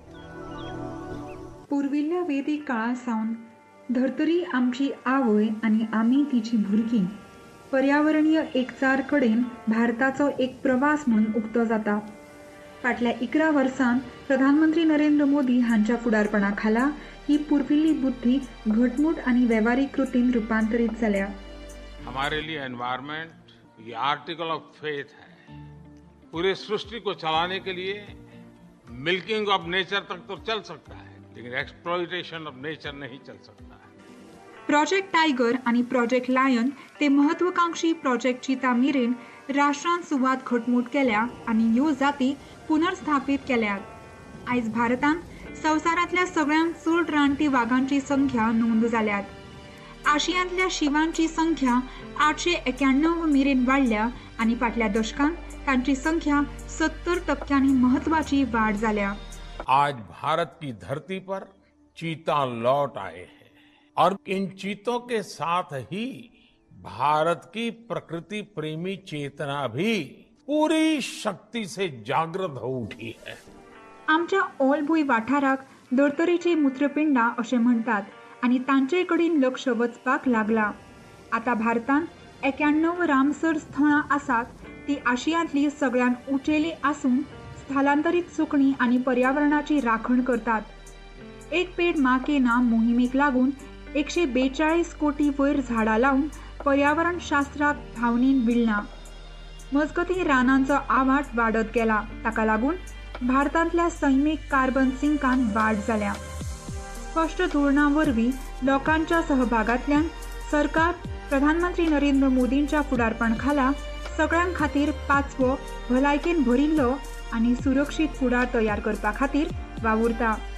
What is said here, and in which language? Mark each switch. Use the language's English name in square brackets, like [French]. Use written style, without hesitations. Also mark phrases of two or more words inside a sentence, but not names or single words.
[Konkani] पुर्विल्ल्या वेदीक काळासावन धर्तरी आमची आवय आणि आमी तिची भुरगीं पर्यावरणीय एकचार कडेन भारताचो एक प्रवास म्हणून उक्तो जाता. फाटल्या 11 वर्सांत प्रधानमंत्री नरेंद्र मोदी हांच्या फुडारपणा खाला ही पुर्विल्ली बुद्धी घटमूट आणि वेव्हारीक कृतीन रुपांतरीत जाल्या. [Hindi] हमारे लिए एनवायरनमेंट ये [English] article of faith [Hindi] है. पूरे सृष्टि को चलाने के लिए [English] milking of nature [Hindi] तक तो चल सकता है, लेकिन [English] exploitation of nature [Hindi] नहीं चल सकता है. [Konkani] प्रोजेक्ट टायगर आणि प्रोजेक्ट लायन ते महत्वाकांक्षी प्रोजेक्ट चिता मेरेन राष्ट्रान सुवात घटमूट केल्या आणि ह्यो जाती पुनर्स्थापित केल्यात. आयज भारतांत संवसारांतल्या सगळ्यांत चड रानटी वाघांची संख्या नोंद जाल्यात. आशियांतल्या शिवांची संख्या 891 मेरेन वाडल्या आणि फाटल्या दशकांत तांची संख्या 70% महत्वाची वाढ जाल्या. [Hindi] आज भारत की धरती पर चीता लौट आए हैं और इन चीतों के साथ ही भारत की प्रकृति प्रेमी चेतना भी पूरी शक्ति से जागृत हो उठी है. [Konkani] आमच्या ओलभुई वाठाराक धर्तरेची मूत्रपिंडा अशें म्हणटात आणि तांचे कडेन लक्ष वचपाक लागला. आता भारतांत 91 रामसर स्थळां आसात, ती आशियांतली सगळ्यांत उंचेली आसून स्थलांतरीत सुकणी आणि पर्यावरणाची राखण करतात. एक पेड मां के नाम मोहिमेक लागून 142 कोटी वयर झाडां लावन पर्यावरण शास्त्राक भावनेन विळना. मजगतीं रानांचो आवाठ वाडत गेला, ताका लागून भारतांतल्या सैमीक कार्बन सिंकांत वाड जाल्या. स्पष्ट धोरणां वरवीं लोकांच्या सहभागांतल्यान सरकार प्रधानमंत्री नरेंद्र मोदींच्या फुडारपण खाला सगळ्यां खातीर 5वो भलायकेन भरिल्लो आनी सुरक्षीत फुडार तयार करपा खातीर वावुरता.